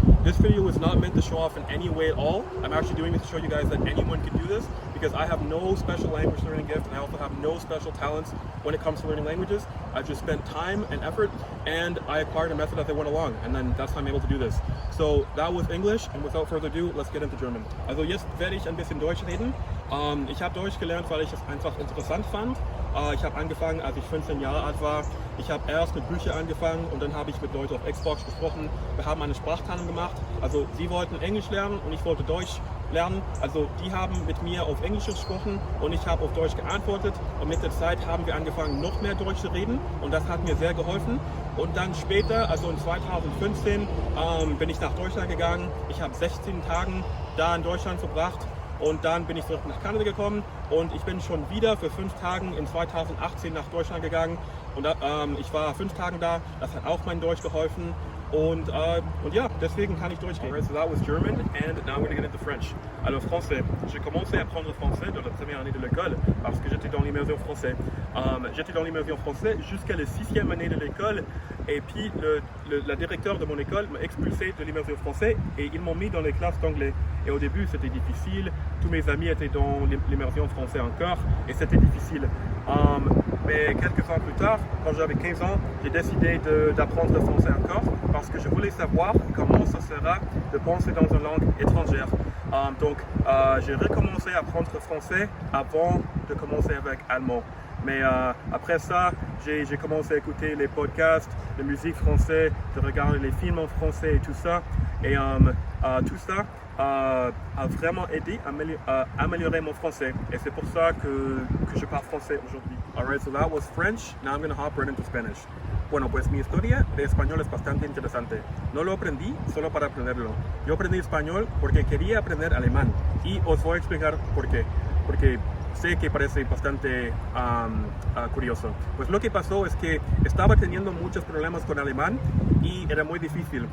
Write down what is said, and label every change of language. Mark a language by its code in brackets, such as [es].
[en] This video is not meant to show off in any way at all. I'm actually doing this to show you guys that anyone can do this, because I have no special language learning gift, and I also have no special talents when it comes to learning languages. I've just spent time and effort, and I acquired a method as I went along, and then that's how I'm able to do this. So that was English, and without further ado, let's get into German. [de] Also jetzt werde ich ein bisschen Deutsch reden. Ich habe Deutsch gelernt, weil ich es einfach interessant fand. Ich habe angefangen, als ich 15 Jahre alt war. Ich habe erst mit Büchern angefangen und dann habe ich mit Leuten auf Xbox gesprochen. Wir haben eine Sprachtraining gemacht. Also sie wollten Englisch lernen und ich wollte Deutsch lernen. Also die haben mit mir auf Englisch gesprochen und ich habe auf Deutsch geantwortet. Und mit der Zeit haben wir angefangen, noch mehr Deutsch zu reden und das hat mir sehr geholfen. Und dann später, also in 2015, bin ich nach Deutschland gegangen. Ich habe 16 Tage da in Deutschland verbracht. Und dann bin ich zurück nach Kanada gekommen und ich bin schon wieder für 5 Tage in 2018 nach Deutschland gegangen. Und ich war 5 Tage da, das hat auch mein Deutsch geholfen. Und ja, deswegen kann ich Deutsch reden. [en] Alright, so that was German, and now I'm going to get into French. [fr] Alors français, j'ai commencé à apprendre français dans la première année de l'école parce que j'étais dans l'immersion français. J'étais dans l'immersion français jusqu'à la 6e année de l'école, et puis la directeur de mon école m'a expulsé de l'immersion français et ils m'ont mis dans les classes d'anglais. Et au début c'était difficile, tous mes amis étaient dans l'immersion français encore et c'était difficile. Mais quelques ans plus tard, quand j'avais 15 ans, j'ai décidé d'apprendre le français encore parce que je voulais savoir comment ça sera de penser dans une langue étrangère. Donc j'ai recommencé à apprendre le français avant de commencer avec allemand. Mais après ça, j'ai commencé à écouter les podcasts, la musique française, de regarder les films en français et tout ça. Et tout ça a vraiment aidé à améliorer mon français. Et c'est pour ça que je parle français aujourd'hui. [en] Alright, so that was French. Now I'm going to hop right into Spanish. [es] Bueno, pues mi historia de español es bastante interesante. No lo aprendí solo para aprenderlo. Yo aprendí español porque quería aprender alemán. Y os voy a explicar por qué. Porque sé que parece bastante curioso. Pues lo que pasó es que estaba teniendo muchos problemas con alemán y era muy difícil.